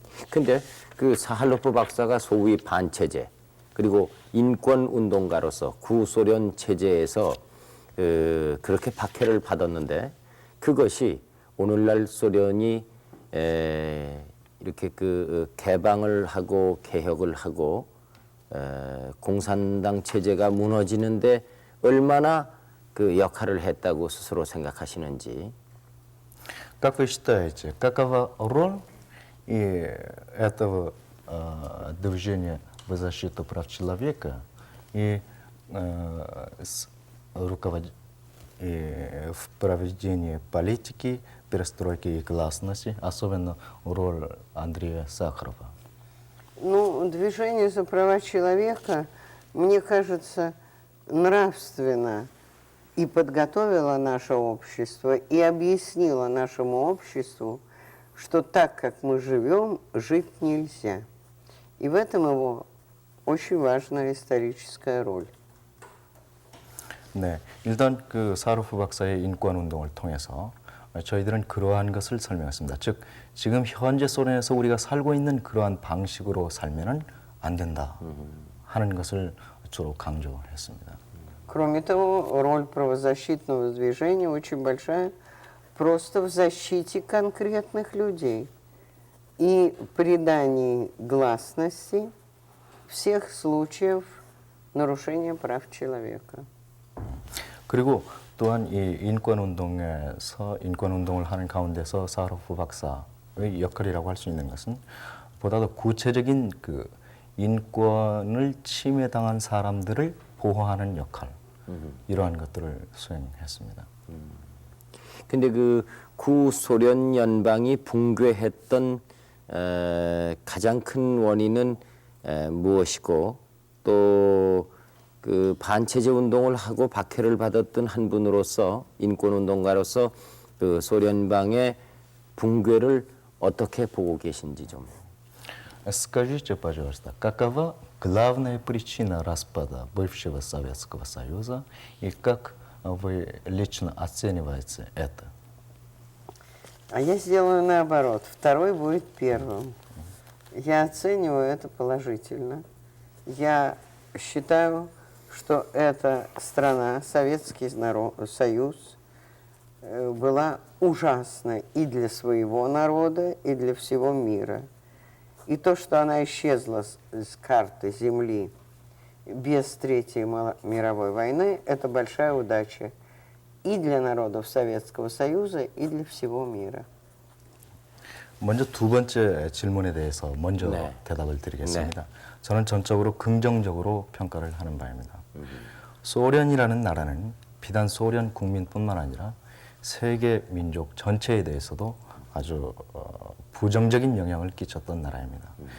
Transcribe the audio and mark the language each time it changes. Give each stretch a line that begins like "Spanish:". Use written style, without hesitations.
Korean: 근데 그 사할로프 박사가 소위 반체제 그리고 인권 운동가로서 구소련 체제에서 그렇게 박해를 받았는데 그것이 오늘날 소련이 이렇게 그 개방을 하고 개혁을 하고 공산당 체제가 무너지는데 얼마나 그 역할을 했다고 스스로 생각하시는지.
Russian: Как вы считаете, какова роль этого движения в защиту прав человека и в проведении политики, перестройки и гласности, особенно роль Андрея Сахарова? Ну, движение за права человека, мне кажется, нравственно и подготовило наше общество, и объяснило нашему обществу, что так, как мы живем, жить нельзя. И в этом его очень важная историческая роль.
Korean: 네, 일단 그 사하로프 박사의 인권 운동을 통해서 저희들은 그러한 것을 설명했습니다. 즉, 지금 현재 소련에서 우리가 살고 있는 그러한 방식으로 살면은 안 된다 하는 것을 주로 강조했습니다.
Russian: Кроме того, роль правозащитного движения очень большая просто в защите конкретных людей и придании гласности всех случаев нарушения прав человека.
Korean: 그리고 또한 이 인권 운동을 하는 가운데서 사하로프 박사의 역할이라고 할 수 있는 것은 보다 더 구체적인 그 인권을 침해당한 사람들을 보호하는 역할, 이러한 것들을 수행했습니다. 근데 그 구소련 연방이 붕괴했던 가장 큰 원인은 무엇이고 또 그 반체제 운동을 하고 박해를 받았던 한 분으로서 인권 운동가로서 그 소련방의 붕괴를 어떻게 보고 계신지 좀.
Russian: Скажите, пожалуйста, какова главная причина распада бывшего Советского Союза и как вы лично оцениваете это? А я сделаю наоборот. Второй будет первым. Я оцениваю это положительно. Я считаю, что эта страна, Советский Союз, была ужасна и для своего народа, и для всего мира. И то, что она исчезла с карты Земли без Третьей мировой войны, это большая удача и для народов Советского Союза, и для всего мира.
Korean: 먼저 두 번째 질문에 대해서 먼저 네. 대답을 드리겠습니다. 저는 전적으로 긍정적으로 평가를 하는 바입니다. 소련이라는 나라는 비단 소련 국민뿐만 아니라 세계 민족 전체에 대해서도 아주 부정적인 영향을 끼쳤던 나라입니다.